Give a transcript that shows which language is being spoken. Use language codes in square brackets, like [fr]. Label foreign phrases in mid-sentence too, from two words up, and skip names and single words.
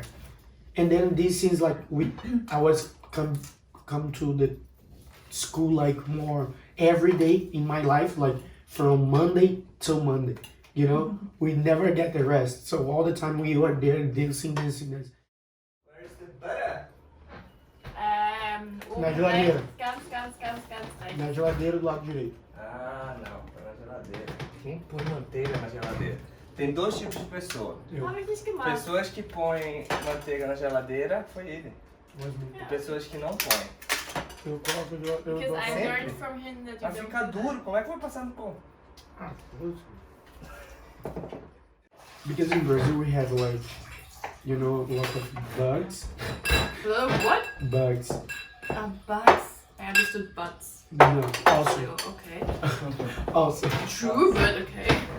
[en] And then this seems like I was come to the school like more every day in my life, like from Monday till Monday. You know, we never get the rest. So all the time we were there dancing. Where is the butter? [pt] Na geladeira. [de] Ganz rein. [pt] Na geladeira do lado direito. Ah, não. Tá na geladeira. Quem põe manteiga na geladeira? Tem dois tipos de pessoa. [de] Habe ich nicht gemacht. [pt] Pessoas que põem manteiga na geladeira, foi ele. Mas E pessoas que não põem. eu coloco [en] Because I [pt] sempre. [en] learned from him that you [pt] Vai [en] don't [pt] ficar [en] do that. [pt] duro, como é que vai passar no pão? [en] Because in Brazil we have like, you know, a lot of bugs. What? Bugs. Bugs. I understood butts. No, So, also. okay. Also. True, but okay.